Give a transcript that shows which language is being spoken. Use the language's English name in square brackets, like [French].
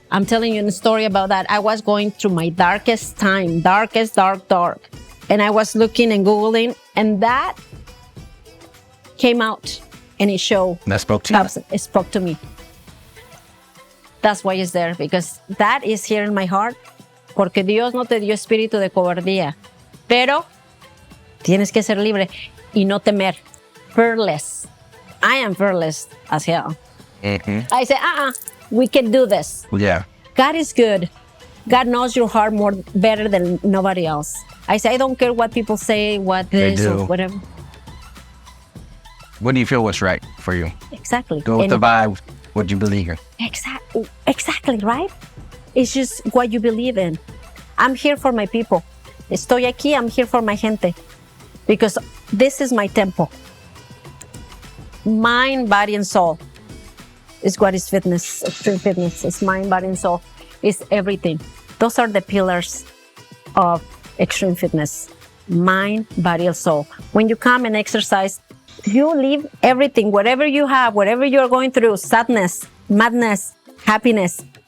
[English] I'm telling you a story about that. I was going through my darkest time, dark. And I was looking and Googling, and that came out and it showed. That spoke to you? It spoke to me. That's why it's there, because that is here in my heart. [Spanish] Porque Dios no te dio espíritu de cobardía, pero tienes que ser libre y no temer. [English] Fearless. I am fearless as hell. I say, we can do this. Yeah. God is good. God knows your heart better than nobody else. I say, I don't care what people say, what this or whatever. What do you feel was right for you? Exactly. Go with the vibe, what you believe in. Exactly, right? It's just what you believe in. I'm here for my people. [Spanish] Estoy aquí, [English] I'm here for my gente. Because this is my temple. Mind, body, and soul is what is fitness, extreme fitness. It's mind, body, and soul. It's everything. Those are the pillars of extreme fitness. Mind, body, and soul. When you come and exercise, you leave everything, whatever you have, whatever you're going through, sadness, madness, happiness,